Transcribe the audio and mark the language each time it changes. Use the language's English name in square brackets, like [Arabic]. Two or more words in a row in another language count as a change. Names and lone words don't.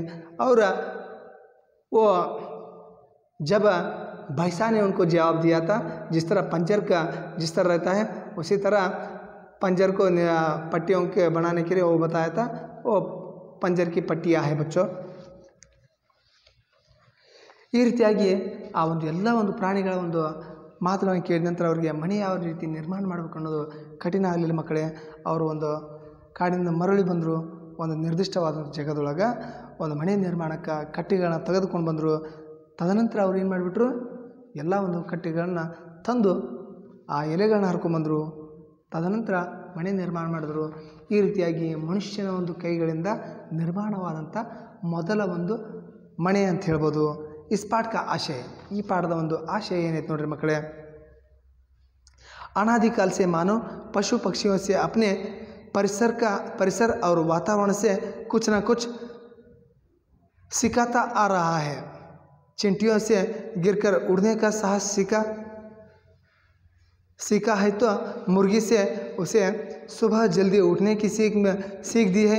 [Hindi] और वो जब भैंसा ने उनको जवाब दिया था, जिस तरह पंजर का जिस तरह रहता है उसी तरह पंजर को पट्टियों के बनाने के लिए वो बताया था, वो पंजर की पट्टियाँ है बच्चों। [Kannada] ಈ ರೀತಿಯಾಗಿ ಆ ಒಂದು ಎಲ್ಲ ಒಂದು ಪ್ರಾಣಿಗಳ ಒಂದು ಮಾತುಗಳನ್ನು ಕೇಳಿದ ನಂತರ ಅವರಿಗೆ ಮನೆ ಯಾವ ರೀತಿ ನಿರ್ಮಾಣ ಮಾಡಬೇಕು ಅನ್ನೋದು ಕಠಿಣ ಆಗಲಿಲ್ಲ ಮಕ್ಕಳೇ। ಅವರು ಒಂದು ಕಾಡಿನಿಂದ ಮರಳಿ ಬಂದರು, ಒಂದು ನಿರ್ದಿಷ್ಟವಾದ ಜಾಗದೊಳಗೆ ಒಂದು ಮನೆ ನಿರ್ಮಾಣಕ್ಕೆ ಕಟ್ಟಿಗೆಗಳನ್ನ ತೆಗೆದುಕೊಂಡು ಬಂದರು। ತದನಂತರ ಅವ್ರು ಏನು ಮಾಡಿಬಿಟ್ರು, ಎಲ್ಲ ಒಂದು ಕಟ್ಟಿಗೆಗಳನ್ನ ತಂದು ಆ ಎಲೆಗಳನ್ನ ಹರ್ಕೊಂಬಂದರು, ತದನಂತರ ಮನೆ ನಿರ್ಮಾಣ ಮಾಡಿದ್ರು। ಈ ರೀತಿಯಾಗಿ ಮನುಷ್ಯನ ಒಂದು ಕೈಗಳಿಂದ ನಿರ್ಮಾಣವಾದಂಥ ಮೊದಲ ಒಂದು ಮನೆ ಅಂತ ಹೇಳ್ಬೋದು। [Hindi] इस पाठ का आशय, [Kannada] ಈ ಪಾಠದ ಒಂದು ಆಶಯ ಏನೈತೆ ನೋಡ್ರಿ ಮಕ್ಕಳೇ, [Hindi] अनादिकाल से मानव पशु पक्षियों से अपने परिसर और वातावरण से कुछ न कुछ सिखाता आ रहा है। चींटियों से गिरकर उड़ने का साहस सीखा है तो मुर्गी से उसे सुबह जल्दी उठने की सीख दी है।